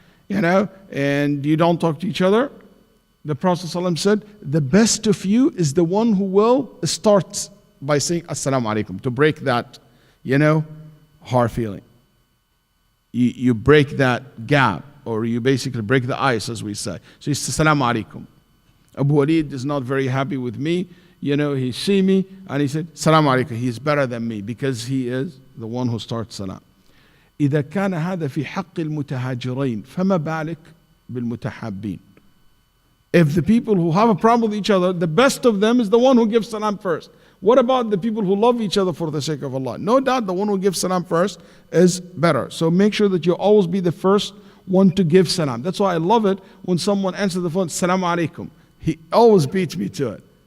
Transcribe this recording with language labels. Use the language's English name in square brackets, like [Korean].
[English] And you don't talk to each other. The Prophet ﷺ said, the best of you is the one who will start by saying Assalamu alaikum, to break that, hard feeling. You break that gap, or you basically break the ice, as we say. So he says, Assalamu alaikum. Abu Waleed is not very happy with me. He see me, and he said, Assalamu alaikum. He's better than me, because he is the one who starts salam. [Arabic] إذا كان هذا في حق المتهاجرين فما بالك بالمتحابين. [English] If the people who have a problem with each other, the best of them is the one who gives salam first. What about the people who love each other for the sake of Allah? No doubt the one who gives salam first is better. So make sure that you always be the first one to give salam. That's why I love it when someone answers the phone, Assalamu alaikum. He always beats me to it.